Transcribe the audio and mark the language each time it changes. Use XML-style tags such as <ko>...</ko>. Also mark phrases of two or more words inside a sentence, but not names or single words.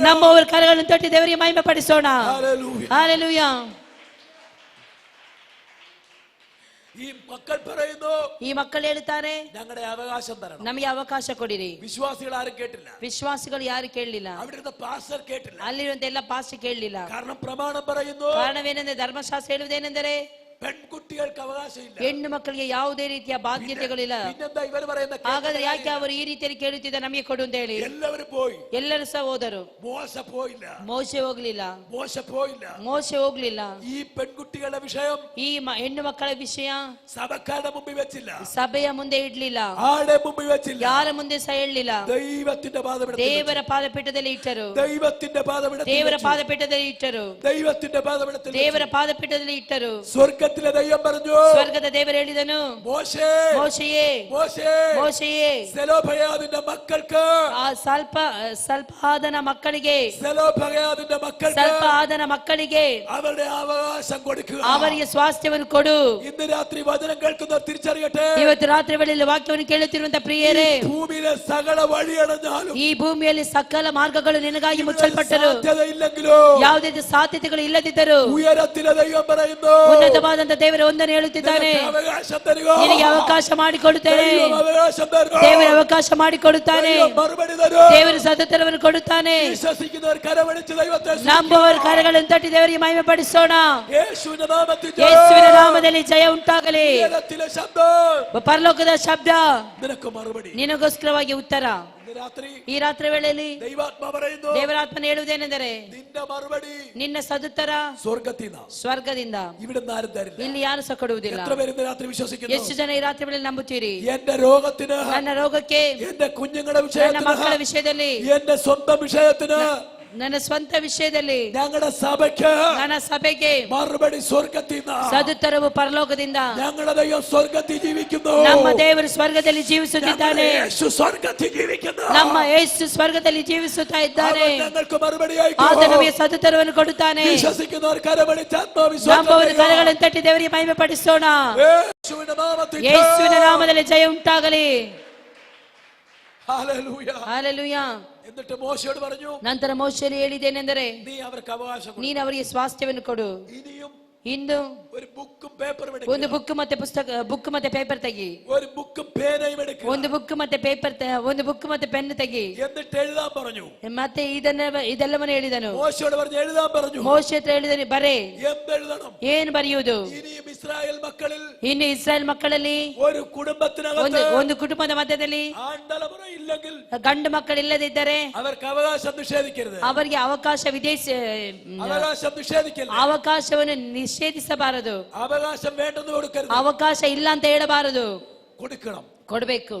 <kn>ನಮ್ಮವರ ಕರಗಳನ್ನು ತಟ್ಟಿ ದೇವರಿಗೆ ಮಹಿಮೆ ಪಡಿಸೋಣ.</kn> <ml>ഹല്ലേലൂയ.</ml> <kn>ಹಲ್ಲೆಲೂಯಾ.</kn> <ml>ഈ മക്കൾ പറയുന്നു,</ml> <kn>ಈ ಮಕ್ಕಳು ಹೇಳ್ತಾರೆ,</kn> <ml>ഞങ്ങളുടെ അവകാശം തരണം.</ml> <kn>ನಮಗೆ ಅವಕಾಶ ಕೊಡಿರಿ.</kn> <ml>വിശ്വാസികൾ ആരും കേട്ടില്ല,</ml> <kn>ವಿಶ್ವಾಸಿಗಳು ಯಾರು ಕೇಳಲಿಲ್ಲ.</kn> <ml>അവിടുത്തെ പാസ്റ്റർ കേട്ടില്ല.</ml> <kn>ಅಲ್ಲಿರುವಂತ ಎಲ್ಲ ಪಾಸ್ಟರ್ ಕೇಳಲಿಲ್ಲ.</kn> <ml>കാരണം പ്രമാണം പറയുന്നു,</ml> <kn>ಕಾರಣವೇನೆಂದರೆ ಧರ್ಮಶಾಸ್ತ್ರ ಹೇಳುವುದೇನೆಂದರೆ,</kn> <ml>പെൺകുട്ടികൾക്ക് അവകാശമില്ല.</ml> <kn>ಹೆಣ್ಣು ಮಕ್ಕಳಿಗೆ ಯಾವುದೇ ರೀತಿಯ ಬಾಧ್ಯತೆಗಳಿಲ್ಲ.</kn> <ml>പിന്നെന്താ ഇവർ പറയുന്ന?</ml> <kn>ಹಾಗಾದ್ರೆ ಯಾಕೆ ಅವರು ಈ ರೀತಿಯಲ್ಲಿ ಕೇಳುತ್ತಿದ್ದ ನಮಗೆ ಕೊಡು ಅಂತ ಹೇಳಿ?</kn> <ml>എല്ലാവരും പോയി,</ml> <kn>ಎಲ್ಲರೂ ಸಹ ಹೋದರು.</kn> <ml>മോശ പോയില്ല,</ml> <kn>ಮೋಶೆ ಹೋಗ್ಲಿಲ್ಲ.</kn> <ml>മോശ പോയില്ല.</ml> <kn>ಮೋಶೆ ಹೋಗ್ಲಿಲ್ಲ.</kn> <ml>ഈ പെൺകുട്ടികളുടെ വിഷയം</ml> <kn>ಈ ಹೆಣ್ಣು ಮಕ್ಕಳ ವಿಷಯ</kn> <ml>സഭക്കാരുടെ മുമ്പിൽ വെച്ചില്ല,</ml> <kn>ಸಭೆಯ ಮುಂದೆ ಇಡ್ಲಿಲ್ಲ,</kn> <ml>ആരുടെ മുമ്പിൽ വെച്ചില്ല,</ml> <kn>ಯಾರ ಮುಂದೆ ಸಹ ಹೇಳಲಿಲ್ಲ.</kn> <ml>ദൈവത്തിന്റെ പാദപീഠത്തിൽ,</ml> <kn>ದೇವರ ಪಾದಪೀಠದಲ್ಲಿ ಇಟ್ಟರು.</kn> <ml>ദൈവത്തിന്റെ പാദപീഠത്തിൽ,</ml> <kn>ದೇವರ ಪಾದಪೀಠದಲ್ಲಿ ಇಟ್ಟರು.</kn> <ml>ദൈവത്തിന്റെ പാദപീഠത്തിൽ,</ml> <kn>ದೇವರ ಪಾದಪೀಠದಲ್ಲಿ ಇಟ್ಟರು.</kn> <ml>സ്വർഗ്ഗത്തിലെ ദൈവം പറഞ്ഞു,</ml> <kn>ಸ್ವರ್ಗದ ದೇವರು ಹೇಳಿದನು,</kn> <ml>മോശേ,</ml> <kn>ಮೋಶೆಯೇ,</kn> <ml>മോശേ,</ml> <kn>ಮೋಶೆಯೇ,</kn> <ml>സെലോഫയാദിന്റെ മക്കൾക്ക്,</ml> <kn>ಆ ಸ್ವಲ್ಪ ಆದನ ಮಕ್ಕಳಿಗೆ,</kn> <ml>സെലോഫയാദിന്റെ മക്കൾക്ക്</ml> <kn>ಸ್ವಲ್ಪ ಆದನ ಮಕ್ಕಳಿಗೆ</kn> <ml>അവരുടെ അവകാശം കൊടുക്കുക.</ml> <kn>ಅವರಿಗೆ ಸ್ವಾಸ್ಥ್ಯವನ್ನು ಕೊಡು.</kn> <ml>ഇന്ന് രാത്രി വചനം കേൾക്കുന്നവർ തിരിച്ചറിയട്ടെ,</ml> <kn>ಇವತ್ತು ರಾತ್ರಿ ವೇಳೆಯಲ್ಲಿ ವಾಕ್ಯವನ್ನು ಕೇಳುತ್ತಿರುವಂತಹ ಪ್ರಿಯರೇ,</kn> <ml>ഭൂമിയിലെ സകല വഴിയടഞ്ഞാലും,</ml> <kn>ಈ ಭೂಮಿಯಲ್ಲಿ ಸಕಲ ಮಾರ್ಗಗಳು ನಿನಗಾಗಿ ಮುಚ್ಚಲ್ಪಟ್ಟರು.</kn> <ml>സാധ്യതയില്ലെങ്കിലോ,</ml> <kn>ಯಾವುದೇ ಸಾಧ್ಯತೆಗಳು ಇಲ್ಲದಿದ್ದರು,</kn> <ml>ഉയരത്തിലെ ദൈവം പറയുന്നു,</ml> <kn>ಉನ್ನತವಾದಂತ ದೇವರ ಒಂದನ್ನು ಹೇಳುತ್ತಿದ್ದಾನೆ,</kn> <ml>നിനക്ക് അവകാശം തരുക.</ml> <kn>ನಿನಗೆ ಅವಕಾಶ ಮಾಡಿಕೊಡುತ್ತೇನೆ.</kn> <ml>ദൈവം അവകാശം തരുക.</ml> <kn>ದೇವರ ಅವಕಾಶ ಮಾಡಿಕೊಡುತ್ತಾನೆ.</kn> <ml>ദൈവം മറുപടി തരും.</ml> <kn>ದೇವರು ಸದುತ್ತರವನ್ನು ಕೊಡುತ್ತಾನೆ.</kn> <ml>വിശ്വസിക്കുന്നവർ കരമടിച്ച് ദൈവത്തെ</ml> <kn>ನಂಬುವವರ ಕರಗಳನ್ನು ತಟ್ಟಿ ದೇವರಿಗೆ ಮಹಿಮೆ ಪಡಿಸೋಣ.</kn> <ml>യേശുവിന്റെ നാമത്തിൽ</ml> <kn>ಯೇಸುವಿನ ನಾಮದಲ್ಲಿ ಜಯ ಉಂಟಾಗಲಿ.</kn> <ml>ഉയരത്തിലെ ശബ്ദം,</ml> <kn>ಪರಲೋಕದ ಶಬ್ದ,</kn> <ml>നിനക്ക് മറുപടി.</ml> <kn>ನಿನಗೋಸ್ಕರವಾಗಿ ಉತ್ತರ.</kn> <ml>ഇന്ന് രാത്രി</ml> <kn>ಈ ರಾತ್ರಿ ವೇಳೆಯಲ್ಲಿ</kn> <ml>ദൈവാത്മ പറയുന്നു,</ml> <kn>ದೇವರಾತ್ಮನ ಹೇಳುವುದೇನೆಂದರೆ,</kn> <ml>നിന്റെ മറുപടി</ml> <kn>ನಿನ್ನ ಸದುತ್ತರ</kn> <ml>സ്വർഗത്തിൽ നിന്നാ,</ml> <kn>ಸ್ವರ್ಗದಿಂದ.</kn> <ml>ഇവിടുന്ന് ആരും തരില്ല.</ml> <kn>ಇಲ್ಲಿ ಯಾರು ಸಹ ಕೊಡುವುದಿಲ್ಲ.</kn> <ml>എത്ര പേര് ഇന്ന് രാത്രി വിശ്വസിക്കുന്നു?</ml> <kn>ಎಷ್ಟು ಜನ ಈ ರಾತ್ರಿ ವೇಳೆಯಲ್ಲಿ ನಂಬುತ್ತೀರಿ?</kn> <ml>എന്റെ രോഗത്തിന്,</ml> <kn>ನನ್ನ ರೋಗಕ್ಕೆ,</kn> <ml>എന്റെ കുഞ്ഞുങ്ങളുടെ</ml> <kn>ನನ್ನ ಮಕ್ಕಳ</kn> <ml>വിഷയത്തിന്,</ml> <kn>ವಿಷಯದಲ್ಲಿ,</kn> <ml>എന്റെ സ്വന്തം വിഷയത്തിന്,</ml> <kn>ನನ್ನ ಸ್ವಂತ ವಿಷಯದಲ್ಲಿ,</kn> <ml>ഞങ്ങളുടെ സഭയ്ക്ക്</ml> <kn>ನನ್ನ ಸಭೆಗೆ</kn> <ml>മറുപടി സ്വർഗത്തിൽ നിന്നാ.</ml> <kn>ಸದುತ್ತರವು ಪರಲೋಕದಿಂದ.</kn> <ml>ഞങ്ങളുടെ ദൈവം സ്വർഗത്തിൽ ജീവിക്കുന്നു.</ml> <kn>ನಮ್ಮ ದೇವರು ಸ್ವರ್ಗದಲ್ಲಿ ಜೀವಿಸುತ್ತಿದ್ದಾನೆ.</kn> <ml>ഞങ്ങളുടെ യേശു സ്വർഗത്തിൽ ജീവിക്കുന്നു.</ml> <kn>ನಮ್ಮ ಯೇಸು ಸ್ವರ್ಗದಲ್ಲಿ ಜೀವಿಸುತ್ತಾ ಇದ್ದಾನೆ.</kn> <ml>അവൻ ഞങ്ങൾക്ക് മറുപടി</ml> <kn>ಆತ ನಮಗೆ ಸದುತ್ತರವನ್ನು ಕೊಡುತ್ತಾನೆ.</kn> <ml>വിശ്വസിക്കുന്നവർ കരമടിച്ച്</ml> <kn>ನಂಬುವವರು</kn> <ml>ആത്മവിശ്വാസം</ml> <kn>ಕರಗಳನ್ನು ತಟ್ಟಿ ದೇವರಿಗೆ ಮಹಿಮೆ ಪಡಿಸೋಣ.</kn> <ml>യേശുവിന്റെ നാമത്തിൽ</ml> <kn>ಯೇಸುವಿನ ನಾಮದಲ್ಲಿ ಜಯ ಉಂಟಾಗಲಿ.</kn> <ml>ഹല്ലേലൂയ.</ml> <kn>ಹಲ್ಲೆಲೂಯಾ.</kn> <ml>എന്നിട്ട് മോശയോട് പറഞ്ഞു,</ml> <kn>ನಂತರ ಮೋಶೆಯಲ್ಲಿ ಹೇಳಿದ್ದೇನೆಂದರೆ,</kn> <ml>നീ അവർക്ക് അവകാശം കൊടു.</ml> <kn>ನೀನು ಅವರಿಗೆ ಸ್ವಾಸ್ಥ್ಯವನ್ನು ಕೊಡು.</kn> <ml>ഇനിയും</ml> <kn>ಇಂದು</kn> <ml>ഒരു ബുക്കും പേപ്പറും</ml> <kn>ಒಂದು</kn> <ml>എടുക്കുക.</ml> <kn>ಬುಕ್ ಮತ್ತೆ ಪುಸ್ತಕ, ಬುಕ್ ಮತ್ತೆ ಪೇಪರ್ ತೆಗಿ.</kn> <ml>ഒരു ബുക്കും പേനയും എടുക്കുക.</ml> <kn>ಒಂದು ಬುಕ್ ಮತ್ತೆ ಪೇಪರ್, ಒಂದು ಬುಕ್ ಮತ್ತೆ ಪೆನ್ ತೆಗಿ.</kn> <ml>എന്നിട്ട് എഴുതാൻ പറഞ്ഞു.</ml> <kn>ಮತ್ತೆ ಇದೆಲ್ಲವನ್ನು ಹೇಳಿದನು.</kn> <ml>മോശയോട് പറഞ്ഞു, എഴുതാൻ പറഞ്ഞു.</ml> <kn>ಮೋಶೆ ಹತ್ರ ಹೇಳಿದನು, ಬರೇ.</kn> <ml>എന്തെഴുതണം?</ml> <kn>ಏನು ಬರೆಯುವುದು?</kn> <ml>ഇനിയും ഇസ്രായേൽ മക്കളിൽ</ml> <kn>ಇನ್ನು ಇಸ್ರಾಯೇಲ್ ಮಕ್ಕಳಲ್ಲಿ</kn> <ml>ഒരു കുടുംബത്തിനകത്ത്</ml> <kn>ಒಂದು ಕುಟುಂಬದ ಮಧ್ಯದಲ್ಲಿ</kn> <ml>ആൺതലമുറ ഇല്ലെങ്കിൽ</ml> <kn>ಗಂಡು ಮಕ್ಕಳಿಲ್ಲದಿದ್ದರೆ</kn> <ml>അവർക്ക് അവകാശം നിഷേധിക്കരുത്.</ml> <kn>ಅವರಿಗೆ ಅವಕಾಶ</kn> <ml>അവകാശം നിഷേധിക്കരുത്.</ml> <kn>ಅವಕಾಶವನ್ನು ನಿಷೇಧಿಸಬಾರದು.</kn> <ml>അവകാശം വേണ്ടെന്ന് കൊടുക്കരുത്.</ml> <kn>ಅವಕಾಶ ಇಲ್ಲ ಅಂತ ಹೇಳಬಾರದು,</kn> <ml>കൊടുക്കണം.</ml> <kn>ಕೊಡಬೇಕು.</kn>